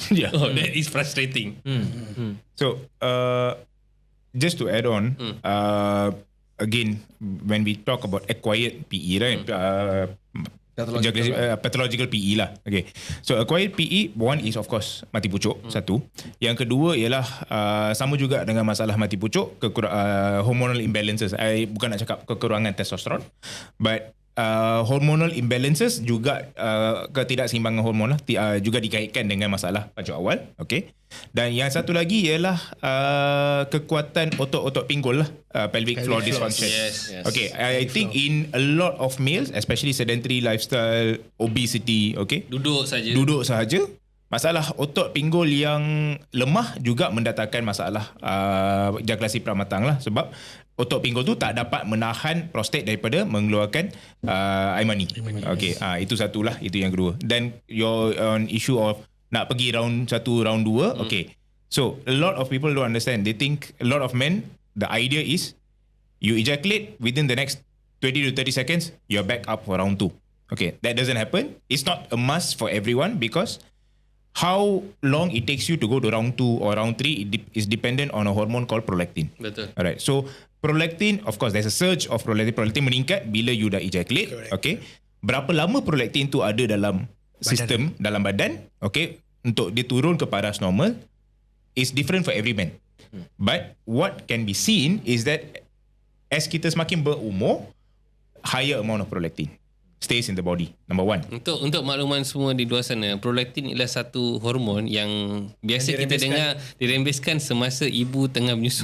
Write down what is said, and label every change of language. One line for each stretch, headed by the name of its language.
English: That is frustrating. So just to add on, again, when we talk about acquired PE, right? Pathological PE lah. Okay. So acquired PE, one is of course
Malay: mati pucuk, satu. Yang kedua ialah sama juga dengan masalah mati pucuk,
English: hormonal imbalances.
Malay: I bukan nak cakap kekurangan testosteron,
English: but hormonal imbalances
Malay: juga, ketidakseimbangan hormon lah, juga dikaitkan dengan masalah pancut awal. Okay. Dan yang satu lagi ialah kekuatan otot-otot pinggul lah,
English: pelvic floor dysfunction. Yes. Okay, I think in a lot of males, especially sedentary lifestyle, obesity, okay,
Malay: duduk sahaja, masalah otot pinggul yang lemah juga mendatangkan masalah ejakulasi pramatang lah, sebab otot pinggul tu tak dapat menahan prostat daripada mengeluarkan air mani. Okay, itu satulah, itu yang kedua. Dan
English: your on issue of
Malay: nak pergi
English: round 1, round 2, okay. So a lot of people don't understand. They think, a lot of men, the idea is you ejaculate within the next 20 to 30 seconds, you're back up for round 2. Okay, that doesn't happen. It's not a must for everyone, because how long it takes you to go to round 2 or round 3 is dependent on a hormone called prolactin.
Malay: Betul.
English: Alright, so prolactin, of course, there's a surge of prolactin.
Malay: Prolactin meningkat bila you dah
English: ejaculate. Correct.
Malay: Okay, berapa lama prolactin tu ada dalam sistem, dalam badan, okay, untuk dia turun ke paras normal
English: is different for every man. But what can be seen is that as
Malay: kita semakin berumur,
English: higher amount of prolactin stays in the body. Number one.
Malay: Untuk makluman semua di luar sana, prolaktin ialah satu hormon yang biasa kita dengar dirembeskan semasa ibu tengah menyusu.